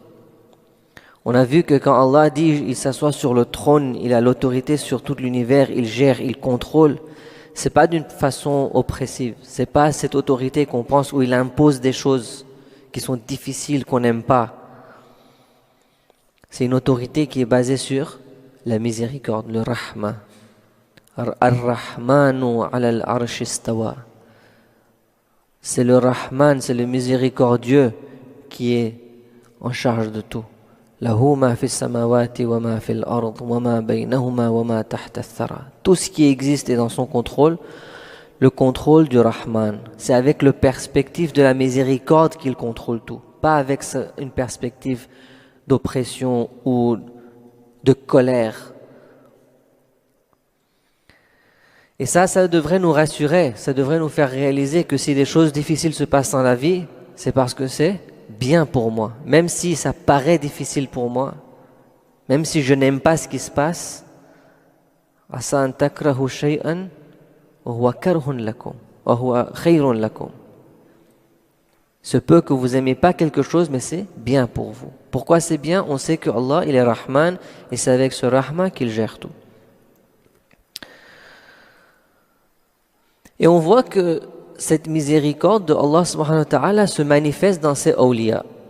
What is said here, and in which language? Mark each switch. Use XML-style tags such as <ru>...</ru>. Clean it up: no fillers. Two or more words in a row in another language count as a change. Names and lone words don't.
<fr>On a vu que quand Allah dit il s'assoit sur le trône, il a l'autorité sur tout l'univers, il gère, il contrôle. C'est pas d'une façon oppressive. C'est pas cette autorité qu'on pense où il impose des choses qui sont difficiles, qu'on n'aime pas. C'est une autorité qui est basée sur la miséricorde, le rahma.</fr> <ar>الرحمن على العرش استوى.</ar> <fr>C'est le Rahman, c'est le miséricordieux qui est en charge de tout.</fr> <ar>له ما في السماوات وما في الأرض وما بينهما وما تحت الثرى.</ar> <fr>Tout ce qui existe est dans son contrôle, le contrôle du Rahman. C'est avec le perspective de la miséricorde qu'il contrôle tout, pas avec une perspective d'oppression ou de colère. Et ça devrait nous rassurer, ça devrait nous faire réaliser que si des choses difficiles se passent dans la vie, c'est parce que c'est bien pour moi. Même si ça paraît difficile pour moi, même si je n'aime pas ce qui se passe,</fr> <ar>عسى أن تكره شيئا وهو كره لكم وهو خير لكم.</ar> <fr>Se peut que vous aimez pas quelque chose, mais c'est bien pour vous. Pourquoi c'est bien? On sait que Allah, il est Rahman, et c'est avec ce Rahman qu'il gère tout. Et on voit que cette miséricorde de Allah</fr> <ar>سبحانه وتعالى</ar> <fr>se manifeste dans ses awliya.</fr>